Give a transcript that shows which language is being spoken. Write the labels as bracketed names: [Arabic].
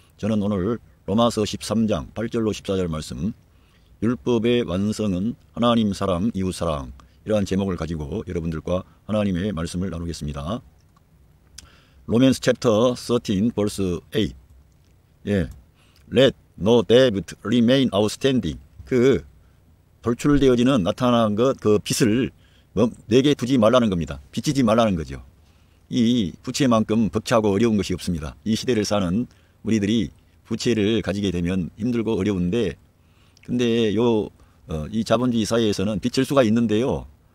[Korean] 저는 오늘 로마서 13장 8절로 14절 말씀, 율법의 완성은 하나님 사랑, 이웃 사랑, 이러한 제목을 가지고 여러분들과 하나님의 말씀을 나누겠습니다. [English] 로맨스 챕터 13 verse 8. Let no debt remain outstanding. [Korean] 그 돌출되어지는 나타난 것, 그 빚을 내게 두지 말라는 겁니다. 빚지지 말라는 거죠. 이 부채만큼 벅차고 어려운 것이 없습니다. 이 시대를 사는 우리들이 부채를 가지게 되면 힘들고 어려운데, 근데 이 자본주의 사회에서는 빚질 수가 있는데요.